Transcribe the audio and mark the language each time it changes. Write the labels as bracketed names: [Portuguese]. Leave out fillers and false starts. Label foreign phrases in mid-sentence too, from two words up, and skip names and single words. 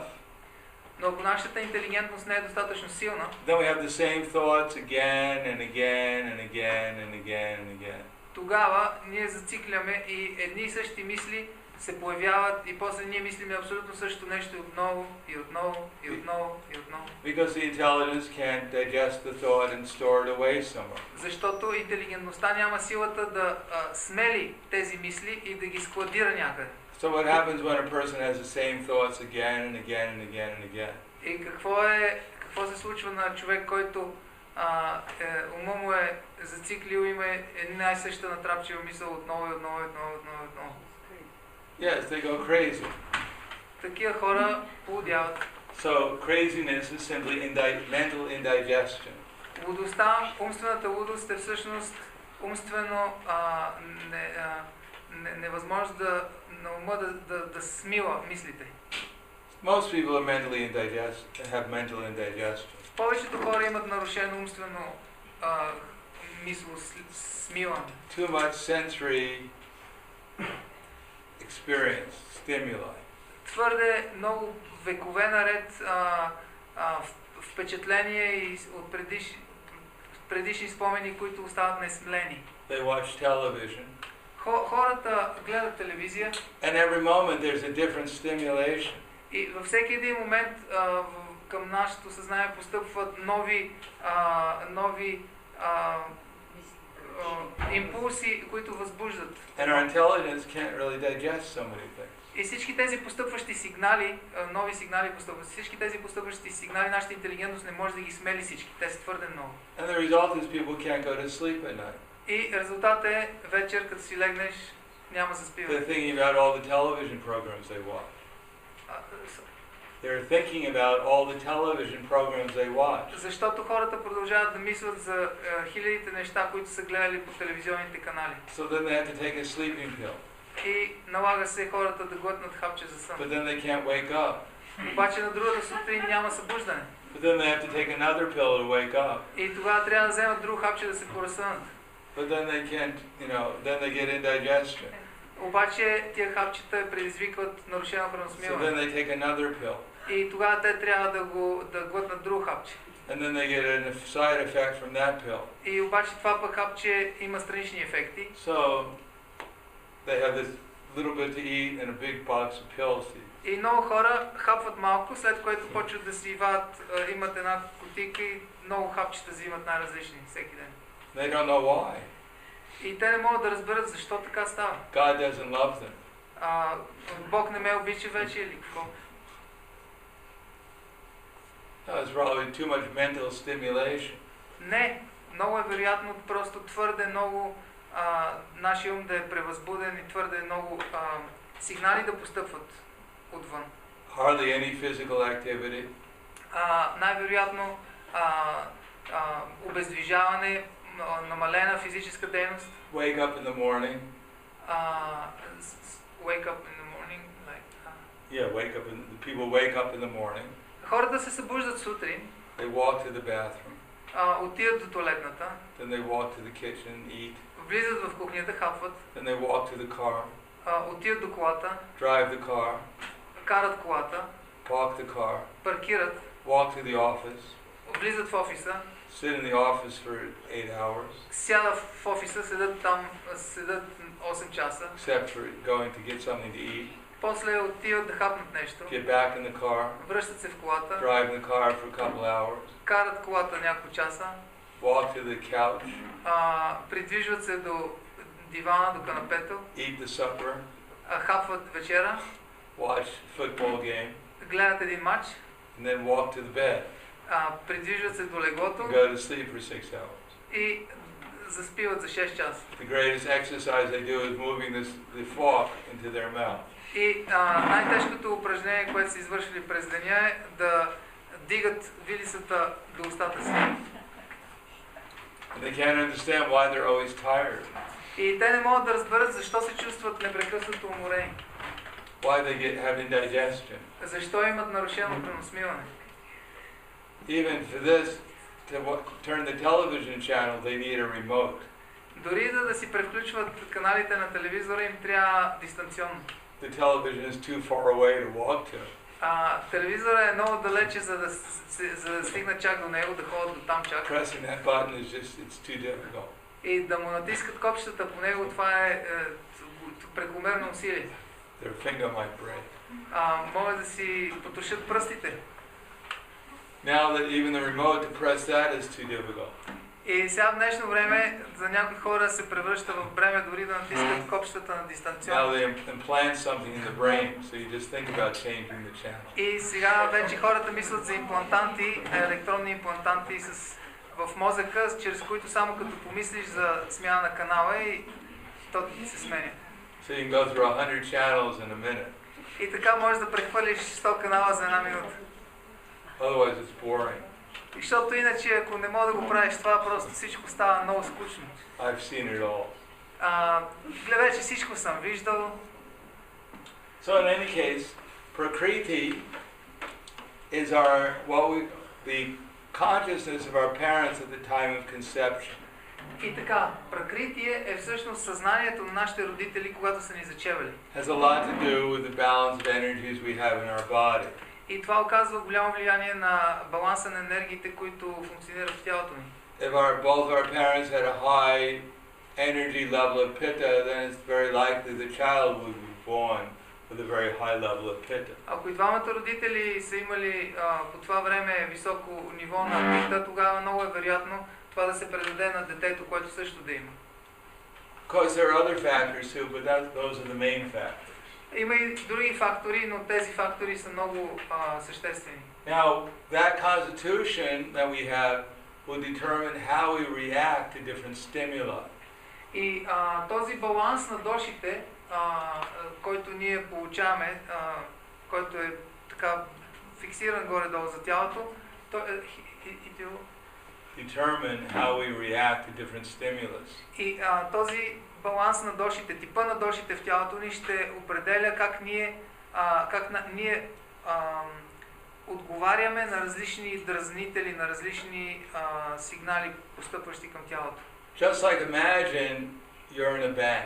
[Bulgarian] но ако нашата интелигентност не е достатъчно силна, [English] then we have the same thoughts again and again and again and again and again. [Bulgarian] Тогава ние зацикляме и едни и същи мисли се появяват и после ние мислиме абсолютно същото нещо и отново, и отново, и отново, и отново. [English] Because the intelligence can't digest the thought and store it away somewhere. [Bulgarian] Защото интелигентността няма силата да смели тези мисли и да ги складира някъде. [English] So what happens when a person has the same thoughts again and again and again and again? [Bulgarian] И какво се случва на човек, който ума му е зациклил, има една и съща натрапчива мисъл отново и отново и отново и отново и отново. [English] Yes, they go crazy. [Bulgarian] Такива хора полудяват. [English] So craziness is simply mental indigestion. [Bulgarian] Лудостта, умствената лудост е всъщност умствено невъзможност на ума да смила мислите. [English] Most people are have mental indigestion. [Bulgarian] Повечето хора имат нарушено умствено смилане. [English] Too much sensory experience, stimuli. [Bulgarian] Твърде много векове наред впечатления и от предишни спомени, които остават несмлени. [English] They watch television. [Bulgarian] Хората гледат телевизия. [English] And every moment there's a different stimulation. [Bulgarian] И във всеки един момент към нашето съзнание постъпват нови импулси, които възбуждат. [English] And our intelligence can't really digest so many things. [Bulgarian] И всички тези постъпващи сигнали, нови сигнали постъпват, всички тези постъпващи сигнали, нашата интелигентност не може да ги смели всички, те са твърде много. [English] And the result is people can't go to sleep at night. [Bulgarian] И резултатът е вечер, като си легнеш, няма заспиване. [English] They're thinking about all the television programs they watch. They're thinking about all the television programs they watch. [Bulgarian] Защото хората продължават да мислят за хилядите неща, които са гледали по телевизионните канали. [English] So then they have to take a sleeping pill. [Bulgarian] И налага се хората да глътнат хапче за сън. [English] But then they can't wake up. [Bulgarian] Обаче на другата сутрин няма събуждане. [English] But then they have to take another pill to wake up. [Bulgarian] И тогава трябва да вземат друго хапче да се поразсънат. [English] But then they can't, then they get indigestion. [Bulgarian] Обаче тия хапчета предизвикват нарушено So храносмилане. [English] then they take another pill. [Bulgarian] И тогава те трябва да глътнат друго хапче. [English] And then they get a side effect from that pill. [Bulgarian] И обаче това пък хапче има странични ефекти. [English] So they have this little bit to eat and a big box of pills to eat. [Bulgarian] И много хора хапват малко, след което почват да си вадят, имат една кутийка и много хапчета взимат най-различни всеки ден. [English] They don't know why. [Bulgarian] И те не могат да разберат защо така става. [English] God doesn't love them. [Bulgarian] Бог не ме обича вече или какво? [English] No, it's probably too much mental stimulation. [Bulgarian] Не, много е вероятно просто твърде много нашия ум да е превъзбуден и твърде много сигнали да постъпват отвън. [English] Hardly any physical activity. [Bulgarian] Най-вероятно обездвижаване, намалена физическа дейност. [English] Wake up in the morning. Wake up in the morning, like. People wake up in the morning. [Bulgarian] Хората се събуждат сутрин. [English] They walk to the bathroom. [Bulgarian] Отиват до туалетната. [English] Then they walk to the kitchen and eat. [Bulgarian] Влизат в кухнята, хапват. [English] Then they walk to the car. [Bulgarian] Отиват до колата. [English] Drive the car. [Bulgarian] Карат колата. [English] Park the car. [Bulgarian] Паркират. [English] Walk to the office. [Bulgarian] Влизат в офиса. [English] Sit in the office for 8 hours. [Bulgarian] Сядат в офиса, седат там, седат 8 часа. [English] Except for going to get something to eat. [Bulgarian] После отиват да хапнат нещо. [English] Get back in the car. [Bulgarian] Връщат се в колата. [English] Drive the car for a couple hours. [Bulgarian] Карат колата няколко часа. [English] Walk to the couch. [Bulgarian] Придвижват се до дивана, до канапето. [English] Eat the supper. [Bulgarian] Хапват вечера. [English] Watch football game. [Bulgarian] Гледат един матч. [English] And then walk to the bed. [Bulgarian] Придвижват се до леглото. [English] Go to sleep for 6 hours. [Bulgarian] И заспиват за 6 часа. [English] The greatest exercise they do is moving the fork into their mouth. [Bulgarian] И най-тежкото упражнение, което са извършили през деня е да дигат вилицата до устата си. [English] And they can't understand why they're always tired. [Bulgarian] И те не могат да разберат защо се чувстват непрекъснато уморени. [English] Why they have indigestion. [Bulgarian] Защо имат нарушено храносмилане. [English] Even for this, to turn the television channel, they need a remote. [Bulgarian] Дори да си превключват каналите на телевизора, им трябва дистанционно. [English] The television is too far away to walk to. [Bulgarian] Телевизора е много далече, за да стигнат чак до него, да ходят до там чак. [English] Pressing that button is it's too difficult. [Bulgarian] И да му натискат копчетата по него, това е прекомерно усилие. [English] Their finger might break. [Bulgarian] Могат да си потушат пръстите. [English] Now that even the remote to press that is too difficult. [Bulgarian] И сега в днешно време за някои хора се превръща в бреме дори да натискат копчетата на дистанционно. [English] Now they implant something in the brain, so you just think about changing the channel. [Bulgarian] И сега вече хората мислят за имплантанти, електронни имплантанти в мозъка, чрез които само като помислиш за смяна на канала и то се сменя. [English] So you can go through 100 channels in a minute. [Bulgarian] И така можеш да прехвърлиш 100 канала за една минута. [English] Otherwise it's boring. [Bulgarian] И защото иначе, ако не мога да го правиш това, просто всичко става много скучно. [English] I've seen it all. [Bulgarian] Вече всичко съм виждал. [English] So in any case, Prakriti is the consciousness of our parents at the time of conception. [Bulgarian] И така, пракритие е всъщност съзнанието на нашите родители, когато са ни зачевали. [English] Has a lot to do with the balance of energies we have in our body. [Bulgarian] И това оказва голямо влияние на баланса на енергиите, които функционират в тялото ни. [English] If both our parents had a high energy level of pitta, then it's very likely the child would be born with a very high level of pitta. [Bulgarian] Ако и двамата родители са имали по това време високо ниво на пита, тогава много е вероятно това да се предаде на детето, което също да има. [English] Of course, there are other factors too, but those are the main factors. [Bulgarian] Има и други фактори, но тези фактори са много съществени. [English] Now, that constitution that we have will determine how we react to different stimuli. [Bulgarian] И този баланс на дошите, който ние получаваме, който е така фиксиран горе-долу за тялото, [English] determine how we react to different stimulus. [Bulgarian] И този баланс на дошите, типа на дошите в тялото ни ще определя как ние отговаряме на различни дразнители, на различни сигнали, постъпващи към тялото. [English] Just like imagine you're in a bank.